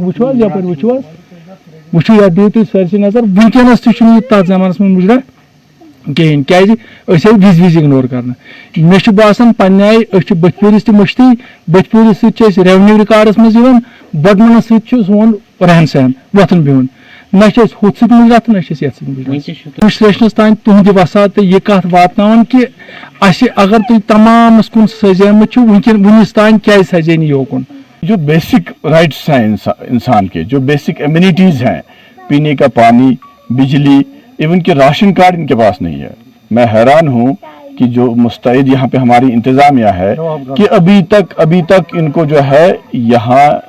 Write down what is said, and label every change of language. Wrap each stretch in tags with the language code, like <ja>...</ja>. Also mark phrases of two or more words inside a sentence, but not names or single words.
<ks>وچو یپر وچو وچو یتھ دیو تھی سرسی نظر ونکس تہ تر زمانس مز مجرا کہین کیازِ أسۍ آئی وز اگنور کرنا مے باسان پنہ آئی أسۍ بتھ پوٗرِس تہ مشتی بتھ پوٗرِس سۭتۍ</ks> <en>revenue records</en> <ks>مز بڈمنس سۭتۍ سون رہن سہن وتھن بہن نہ ہُتھ سۭتۍ مجرا تو نہ یتھ سۭتۍ مجرا ایڈمنسٹریشنس تام تہنٛدِ وسات تہٕ یہِ کتھ واتناوان کہ اسہِ اگر تُہۍ تمامس کُن سجیمٕتۍ چھِو ونس تام کیازِ سجے نہٕ یوکُن</ks> <ur>جو</ur> <en>basic rights</en> <ur>ہیں انسان کے جو</ur> <en>basic amenities</en> <ur>ہیں پینے کا پانی بجلی ایون کہ</ur> <en>ration card</en> <ur>ان کے پاس نہیں ہے میں حیران ہوں کہ جو مستعد یہاں پہ ہماری انتظامیہ ہے کہ ابھی تک ان کو جو ہے یہاں</ur>